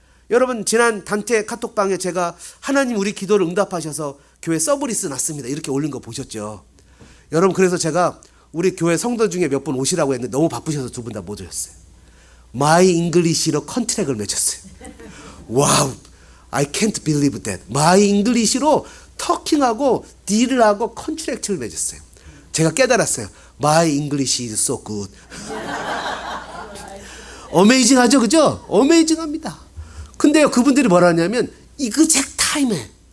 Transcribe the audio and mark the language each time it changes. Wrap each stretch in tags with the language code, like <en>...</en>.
<ko>여러분 지난 단체 카톡방에 제가 하나님 우리 기도를 응답하셔서 교회 서브리스 났습니다. 이렇게 올린 거 보셨죠? 여러분 그래서 제가 우리 교회 성도 중에 몇 분 오시라고 했는데 너무 바쁘셔서 두 분 다 못 오셨어요.</ko> <en>My English</en> <ko>로 컨트랙을 맺었어요.</ko> <en>와우, I can't believe that. My English</en> <ko>로 터킹하고 딜을 하고 컨트랙트를 맺었어요. 제가 깨달았어요.</ko> <en>My English is so good.</en> <ko>어메이징하죠, 그죠? 어메이징합니다. 근데요, 그분들이 뭐라 하냐면</ko> <en>exact time</en> <ko>에</ko>